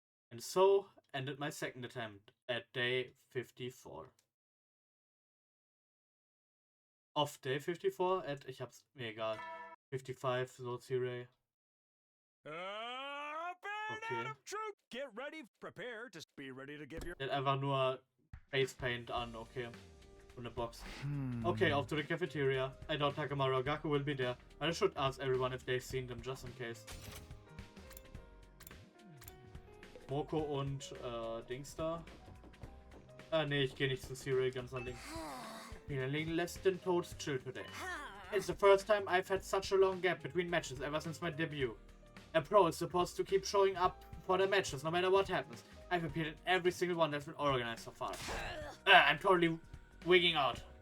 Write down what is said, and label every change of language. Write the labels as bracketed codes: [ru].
[en] And so ended my second attempt at day 54. Off day 54 at, [de] ich hab's, mir egal, [en] 55, so Sirei. Okay. Get ready, prepare to be ready to give your... [de] Der hat einfach nur Face Paint an, okay. Und eine Box. Okay, [en] off to the cafeteria. I doubt Takamaru or Gaku will be there, but I should ask everyone if they've seen them just in case. [de] Moko und Dings da. Nee, ich gehe nicht zu Sirei, ganz an links. [en] Feeling less than totes chill today. It's the first time I've had such a long gap between matches ever since my debut. A pro is supposed to keep showing up for the matches no matter what happens. I've appeared in every single one that's been organized so far. I'm totally wigging out.